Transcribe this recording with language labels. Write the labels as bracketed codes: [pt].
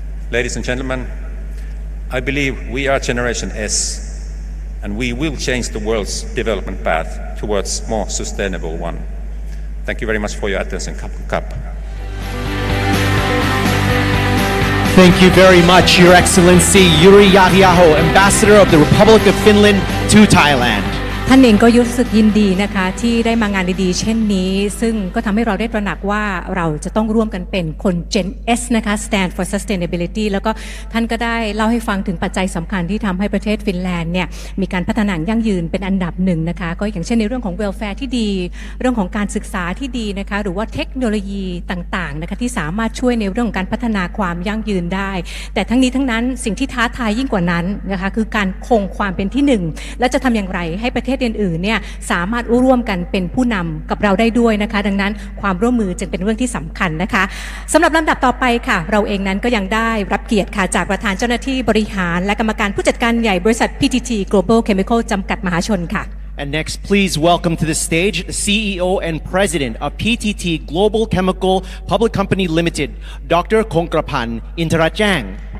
[en] Ladies and gentlemen, I believe we are Generation S, and we will change the world's development path towards a more sustainable one. Thank you very much for your attention. Kap. Thank you very much, Your Excellency Jyri Jäähiaho, Ambassador of the Republic of Finland to Thailand. [th] ท่านเองก็รู้สึกยินดีนะคะที่ได้มางานดีๆเช่นนี้ซึ่งก็ทำให้เราได้ตระหนักว่าเราจะต้องร่วมกันเป็นคน Gen S นะคะ [en] Stand for Sustainability [th] แล้วก็ท่านก็ได้เล่าให้ฟังถึงปัจจัยสำคัญที่ทำให้ประเทศฟินแลนด์เนี่ยมีการพัฒนายั่งยืนเป็นอันดับหนึ่งนะคะก็อย่างเช่นในเรื่องของ welfare ที่ดี เรื่องของการศึกษาที่ดีนะคะหรือว่าเทคโนโลยีต่างๆนะคะที่สามารถช่วยในเรื่องของการพัฒนาความยั่งยืนได้แต่ทั้งนี้ทั้งนั้นสิ่งที่ท้าทายยิ่งกว่านั้นนะคะคือการคงความเป็นที่หนึ่งและจะทำอย่างไรให้ประเทศอื่นๆเนี่ยสามารถร่วมกันเป็นผู้นำกับเราได้ด้วยนะคะดังนั้นความร่วมมือจึงเป็นเรื่องที่สำคัญนะคะสำหรับลำดับต่อไปค่ะเราเองนั้นก็ยังได้รับเกียรติค่ะจากประธานเจ้าหน้าที่บริหารและกรรมการผู้จัดการใหญ่บริษัท PTT Global Chemical จำกัดมหาชนค่ะ [en] And next, please welcome to the stage the CEO and President of PTT Global Chemical Public Company Limited, Dr. Kongkrapan Intarajang.